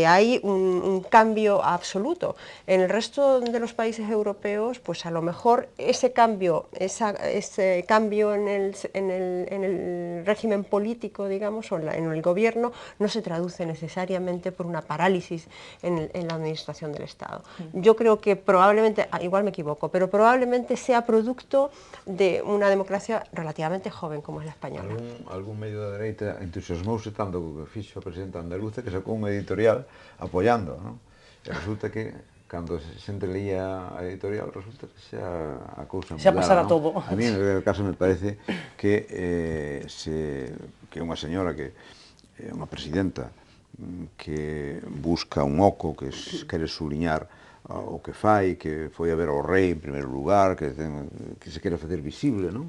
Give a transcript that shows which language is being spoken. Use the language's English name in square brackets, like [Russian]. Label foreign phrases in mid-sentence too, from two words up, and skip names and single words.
[Spanish] Y que hay un cambio cambio absoluto. En el resto de los países europeos, pues a lo mejor ese cambio en el régimen político, digamos, o en el gobierno, no se traduce necesariamente por una parálisis en la administración del Estado. Yo creo que probablemente, igual me equivoco, pero probablemente sea producto de una democracia relativamente joven como es la española. [Galician] Algún medio da dereita entusiasmouse tanto co que fixo a presidenta andaluza que sacou un editorial apoiando, non? E resulta que cando a xente leía a editorial resulta que xa a cousa xa pasara todo. [Spanish] A mí, en el caso, me parece que [Galician] unha señora que é unha presidenta que busca un oco, que quere suliñar o que fai, que foi a ver ao rei en primeiro lugar, que se quere facer visible, non?